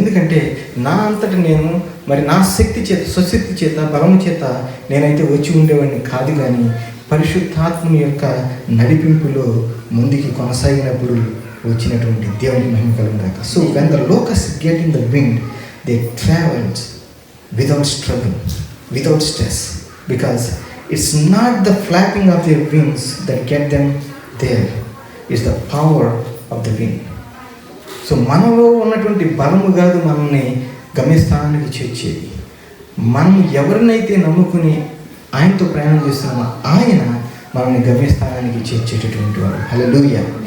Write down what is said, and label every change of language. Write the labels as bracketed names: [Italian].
[Telugu] ఎందుకంటే నా అంతటా నేను మరి నా శక్తి చేత, స్వశక్తి చేత, బలము చేత నేనైతే వచ్చి ఉండేవాడిని కాదు. కానీ పరిశుద్ధాత్మని యొక్క నడిపింపులో ముందుకి కొనసాగినప్పుడు వచ్చినటువంటి దేవునికి మహిమ కలుగుగాక. [English] So when the locus get in the wind, they travels without struggle, without stress, because it's not the flapping of their wings that get them there, it's the power of the wind. [Telugu] So మనలో ఉన్నటువంటి బలము కాదు మనల్ని గమ్యస్థానానికి చేర్చేది. మనం ఎవరినైతే నమ్ముకుని ఆయనతో ప్రయాణం చేస్తున్నామో ఆయన మనల్ని గమ్యస్థానానికి చేర్చేటటువంటి వాడు. హల్లెలూయా.